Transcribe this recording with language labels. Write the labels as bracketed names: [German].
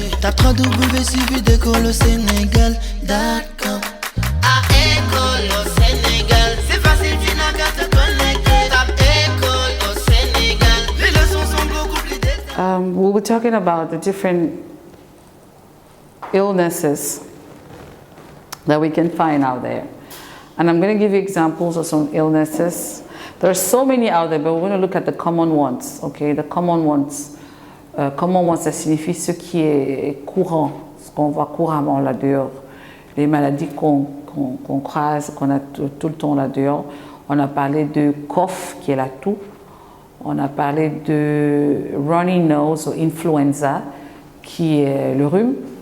[French] Tape www.suividecolosénégal.com. À École au Sénégal, c'est facile, tu n'as qu'à te connecter. Tape École au Sénégal, les leçons sont beaucoup plus détaillées. [English] We were talking about the different illnesses that we can find out there. And I'm going to give you examples of some illnesses. There are so many out there, but we're going to look at the common ones, okay? The common ones. Common ones, [French] ça signifie ce qui est courant, ce qu'on voit couramment là dehors. Les maladies qu'on croise, qu'on a tout le temps là dehors. On a parlé de cough, qui est la toux. On a parlé de runny nose ou influenza, qui est le rhume.